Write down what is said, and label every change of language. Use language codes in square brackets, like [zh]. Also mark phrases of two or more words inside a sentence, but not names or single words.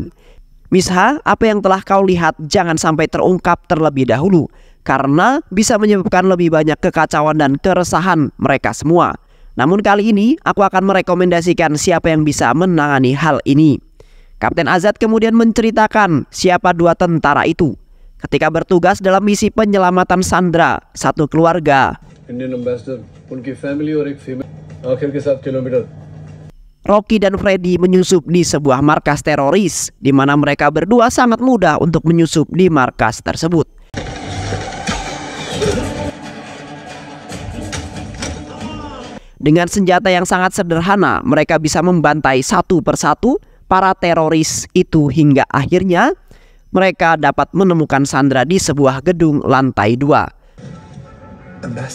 [id] Misha, apa yang telah kau lihat jangan sampai terungkap terlebih dahulu, karena bisa menyebabkan lebih banyak kekacauan dan keresahan mereka semua. Namun kali ini aku akan merekomendasikan siapa yang bisa menangani hal ini. Kapten Azad kemudian menceritakan siapa dua tentara itu ketika bertugas dalam misi penyelamatan sandera satu keluarga. [en] Indian ambassador, [hi] unki family और एक female आखिर के 7 kilometer. [id] Rocky dan Freddy menyusup di sebuah markas teroris, di mana mereka berdua sangat mudah untuk menyusup di markas tersebut. Dengan senjata yang sangat sederhana, mereka bisa membantai satu persatu para teroris itu hingga akhirnya mereka dapat menemukan Sandra di sebuah gedung lantai 2.